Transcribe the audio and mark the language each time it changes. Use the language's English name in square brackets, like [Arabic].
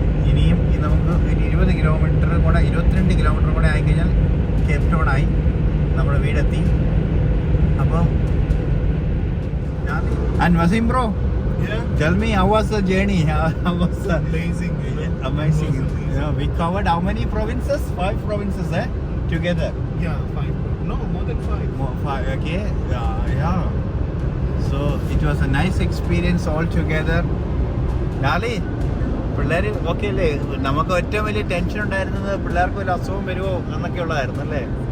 [Malayalam] ഇനിയും നമുക്ക് 20 കിലോമീറ്റർ കൂടെ 22 കിലോമീറ്റർ കൂടെ ആയിക്കഴിഞ്ഞാൽ കേപ്പ് ടൗൺ ആയി, നമ്മുടെ വീടെത്തി. [English] അപ്പം And Wasim bro, Yeah. tell me how was the journey? How was Amazing. amazing? We covered how many provinces? 5 provinces, together. Yeah, 5. No, more than 5. 5, okay. Yeah. So it was a nice experience all together. [Malayalam] Nali, പിള്ളേർ okay അല്ലേ? നമുക്ക് ഏറ്റവും വലിയ tension ഉണ്ടായിരുന്നത് പിള്ളേർക്ക് വല്ല അസുഖം വരുമോ എന്നൊക്കെ ഉള്ളതായിരുന്നു അല്ലേ?